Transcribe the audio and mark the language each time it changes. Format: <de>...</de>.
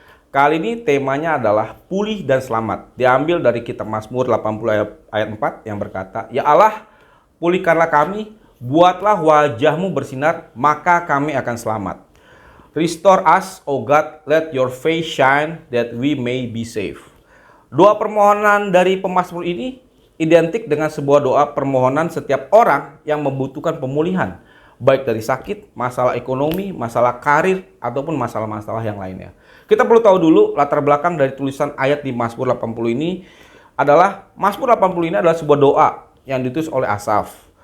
<id>Kali ini temanya adalah pulih dan selamat. Diambil dari kitab Mazmur 80 ayat 4 yang berkata, Ya Allah, pulihkanlah kami, buatlah wajahmu bersinar, maka kami akan selamat.</id> <en>Restore us, O God, let your face shine, that we may be safe.</en> <id>Doa permohonan dari pemazmur ini identik dengan sebuah doa permohonan setiap orang yang membutuhkan pemulihan, baik dari sakit, masalah ekonomi, masalah karir, ataupun masalah-masalah yang lainnya. Kita perlu tahu dulu latar belakang dari tulisan ayat di Mazmur 80 ini adalah, Mazmur 80 ini adalah sebuah doa yang ditulis oleh Asaf.</id>